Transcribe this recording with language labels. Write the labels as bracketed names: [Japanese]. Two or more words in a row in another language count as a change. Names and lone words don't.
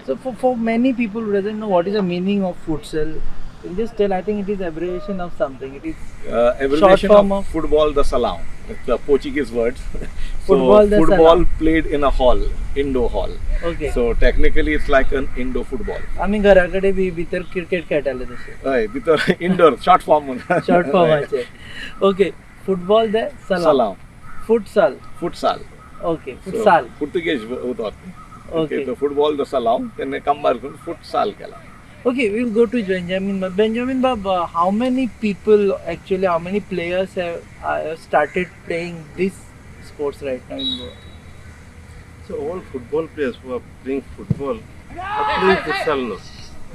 [English] So for many people who doesn't know what is the meaning of futsal, you just tell. I think it is abbreviation of something. It is abbreviation of football the salão. It's the Portuguese words. Football played in a hall, indoor hall. Okay. So technically it's like an indoor football. [Konkani] आम्ही घराकडे बी भितर क्रिकेट खेळटाले तसे. हय, भितर [English] indoor short form. Short formaचे. Okay. Football the salão. Futsal. Okay. Futsal. So, Portuguese होतात. Okay. The football the salão, then [Konkani] कंबार करून [English] futsal केला. Okay, we'll go to Benjamin. Benjamin Bab, how many people actually, how many players have started playing this sports right now in Goa? So all football players who are playing football are playing futsal now. Okay.